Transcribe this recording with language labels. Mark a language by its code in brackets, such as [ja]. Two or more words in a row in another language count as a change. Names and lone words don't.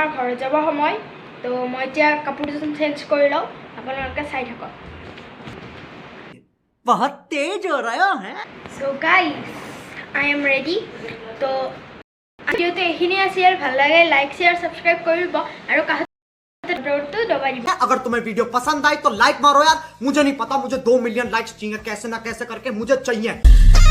[as] ঘৰত যাব সময় তো মই এতিয়া কাপোৰ দুজন চেঞ্জ কৰি লওঁ আপোনালোকে চাই থাকক [hi] बहुत तेज हो रहा है [en] So guys I am ready [as] তো ভিডিওটো এইখিনি আছিল ভাল লাগে [en] like share subscribe [as] কৰি দিব আৰু কাষতে দবাই দিব [hi] अगर तुम्हें वीडियो पसंद आई तो लाइक मारो यार मुझे नहीं पता मुझे 2 [en] million likes [hi] चाहिए कैसे ना कैसे करके मुझे चाहिए